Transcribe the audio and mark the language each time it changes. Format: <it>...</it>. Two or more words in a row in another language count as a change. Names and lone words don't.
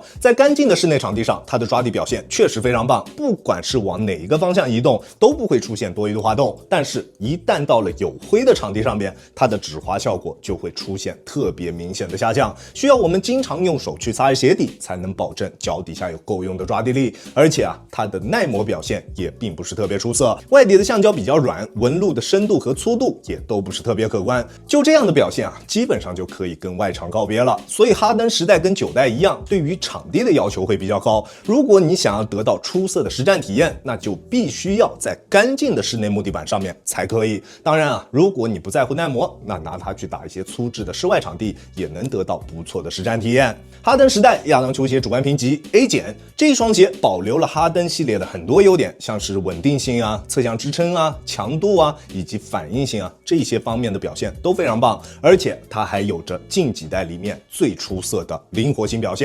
<zh>在乾淨的室內場地上，他的抓地表現確實非常棒，不管是往哪一個方向移動都不會出現多餘的滑動。但是，一旦到了有灰的場地上邊，它的止滑效果就會出現特別明顯的下降，需要我們經常用手去擦鞋底，才能保證腳底下有夠用的抓地力。而且它的耐磨表現也並不是特別出色，外底的橡膠比較軟，紋路的深度和粗度也都不是特別可觀。就這樣的表現基本上就可以跟外場告別了。所以哈登10代跟9代一樣，對於場地的要求會比較高。如果你想要得到出色的實戰體驗，那就必須要在乾淨的室內木地板上面才可以。當然如果你不在乎耐磨，那拿它去打一些粗制的室外场地，也能得到不錯的實戰體驗。哈登10代亞當球鞋主觀評級 A 減，這一雙鞋保留了哈登系列的很多優點，像是穩定性側向支撐強度以及反應性這些方面的表現都非常棒，而且它還有着近幾代裡面最出色的靈活性表現。</zh>